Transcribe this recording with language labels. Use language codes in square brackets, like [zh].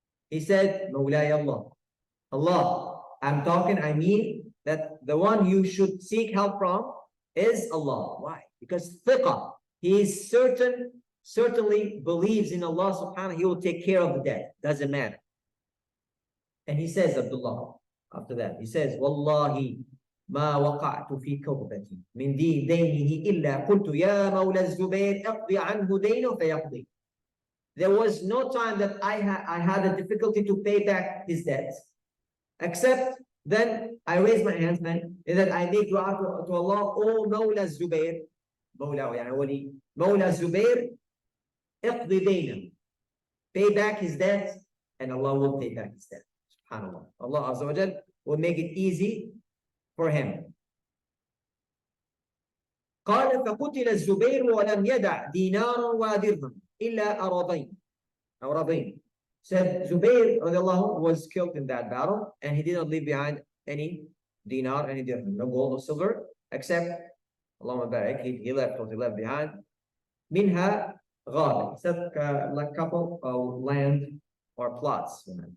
[en] He said, Mawlay Allah. Allah, I mean that the one you should seek help from is Allah. Why? Because thiqah, he is certainly believes in Allah subhanahu, he will take care of the debt. Doesn't matter. And he says, Abdullah, after that, he says, [ar] Wallahi ما وقعت في كربة من دينه إلا قلت يا مولى الزبير اقضي عنه دينه فيقضي. [en] There was no time that I had a difficulty to pay back his debts, except then I raised my hands, man, and that I make dua to Allah, oh Mawla Zubair, Mawla [ar] يعني ولي, [en] Mawla Zubair, [ar] اقضي دينه, [en] pay back his debts, and Allah will pay back his debt. SubhanAllah. Allah Azza wa Jal will make it easy for him. [ar] قال فقتل الزبير ولم يدع دينارا ودرهم إلا أراضين. [en] Said Zubair radiallahu was killed in that battle, and he did not leave behind any dinar, any dirham, no gold or silver, except Allahumma barik, he left what he left behind. Minha غابة, except like a couple of land or plots.